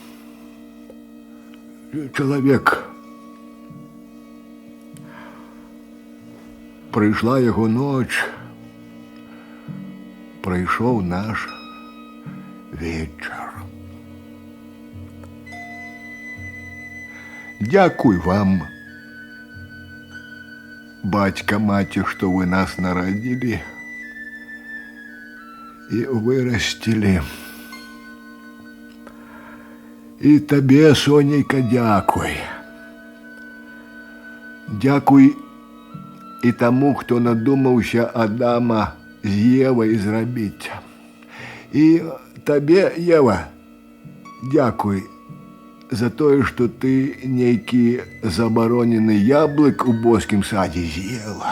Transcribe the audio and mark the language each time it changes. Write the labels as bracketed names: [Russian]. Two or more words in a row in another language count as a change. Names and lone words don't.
[Ukrainian] Чоловік. Прийшла його ніч. Прийшов наш вечір. [Belarusian] Дякуй вам, батька, маті, [Russian] что вы нас народили и вырастили. И тебе, [Belarusian] Сонейка, дякуй. Дякуй і тому, хто надумаўся Адама з Евай зрабіць. І табе, Ева, дякуй за тое, што ты нейкі забаронены яблык у боскім садзе з'ела.